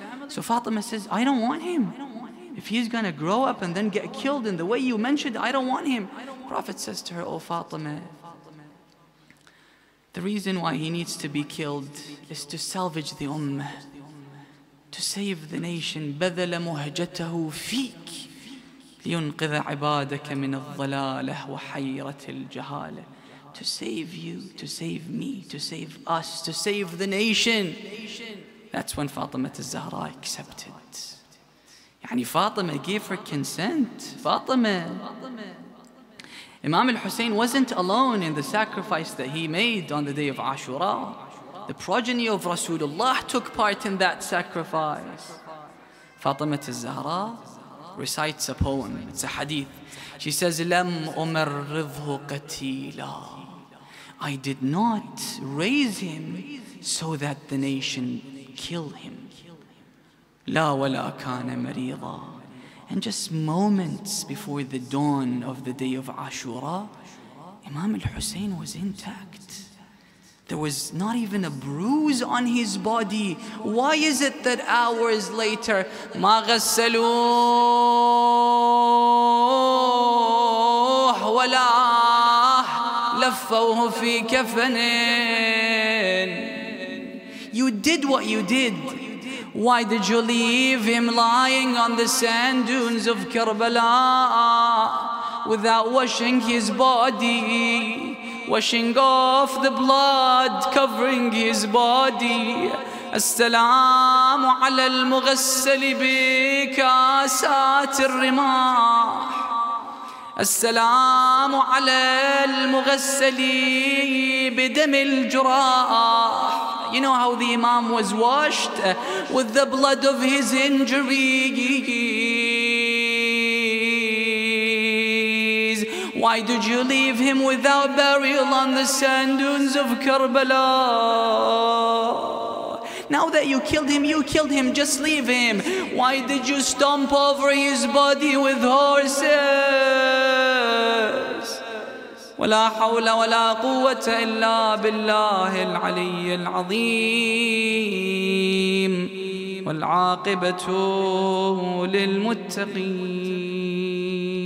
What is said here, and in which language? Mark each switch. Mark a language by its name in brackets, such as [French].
[English] So Fatima says, I don't want him. If he's going to grow up and then get killed in the way you mentioned, I don't want him. Prophet says to her, oh Fatima, the reason why he needs to be killed is to salvage the ummah, to save the nation. [Arabic] بذل مهجته فيك لينقذ عبادك من الضلالة وحيرة الجهالة. [English] To save you, to save me, to save us, to save the nation. That's when Fatima al-Zahra accepted. Yani Fatima gave her consent. Fatima. Imam al-Hussein wasn't alone in the sacrifice that he made on the day of Ashura. The progeny of Rasulullah took part in that sacrifice. Fatima al-Zahra recites a poem. It's a hadith. She says, [Arabic] لَمْ أُمَرِّضْهُ قَتِيلًا. [English] I did not raise him so that the nation kill him. [Arabic] لَا وَلَا كَانَ مَرِيضًا. [English] And just moments before the dawn of the day of Ashura, Imam al-Hussein was intact. There was not even a bruise on his body. Why is it that hours later, [Arabic] ما غسلوه ولا لفوه في كفن? [English] You did what you did. Why did you leave him lying on the sand dunes of Karbala without washing his body, washing off the blood covering his body? [Arabic] السلام على المغسل بكاسات الرماح. السلام على المغسل بدم الجراح. [English] You know how the Imam was washed with the blood of his injuries. Why did you leave him without burial on the sand dunes of Karbala? Now that you killed him, just leave him. Why did you stomp over his body with horses? [Arabic] ولا حول ولا قوة إلا بالله العلي العظيم والعاقبة للمتقين.